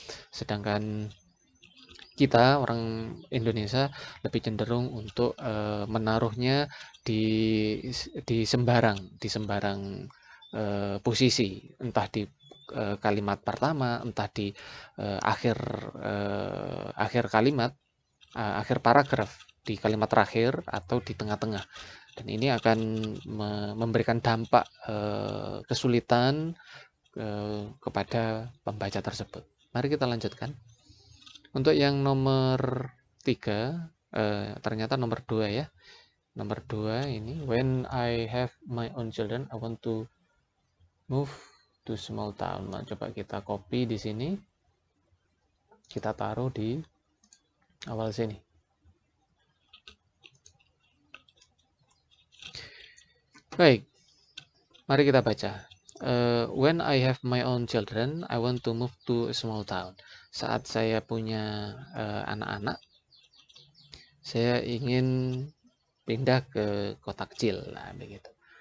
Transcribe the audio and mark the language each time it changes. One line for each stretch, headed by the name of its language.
Indonesian: Sedangkan kita orang Indonesia lebih cenderung untuk menaruhnya di sembarang posisi, entah di kalimat pertama, entah di akhir kalimat, akhir paragraf, di kalimat terakhir, atau di tengah-tengah. Dan ini akan memberikan dampak kesulitan kepada pembaca tersebut. Mari kita lanjutkan. Untuk yang nomor 3, ternyata nomor 2 ya. Nomor 2 ini,
English: when I have my own children, I want to move to small town.
Indonesian: Nah, coba kita copy di sini. Kita taruh di awal sini. Baik, mari kita baca.
English: When I have my own children, I want to move to a small town.
Indonesian: Saat saya punya anak-anak, saya ingin pindah ke kota kecil. Nah, begitu.